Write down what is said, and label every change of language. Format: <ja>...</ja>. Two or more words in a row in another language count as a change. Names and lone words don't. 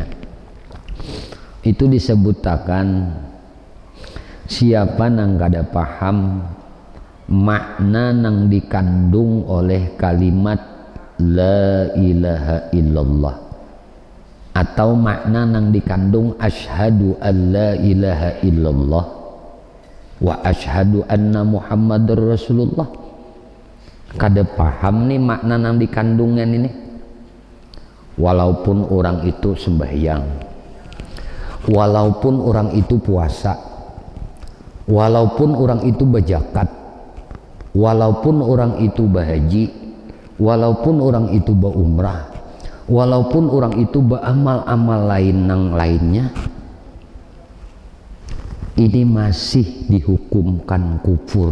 <bjn>Itu disebutakan siapa nang kada paham makna nang dikandung oleh kalimat</bjn> <ar>لا إله إلا الله</ar> <bjn>atau makna nang dikandung</bjn> <ar>أشهد أن لا إله إلا الله وأشهد أن محمدا رسول الله,</ar> <bjn>kada paham nih makna nang dikandungan ini. Walaupun orang itu sembahyang, walaupun orang itu puasa, walaupun orang itu berzakat, walaupun orang itu berhaji, walaupun orang itu berumrah, walaupun orang itu beramal-amal lain nang lainnya, ini masih dihukumkan kufur.</bjn>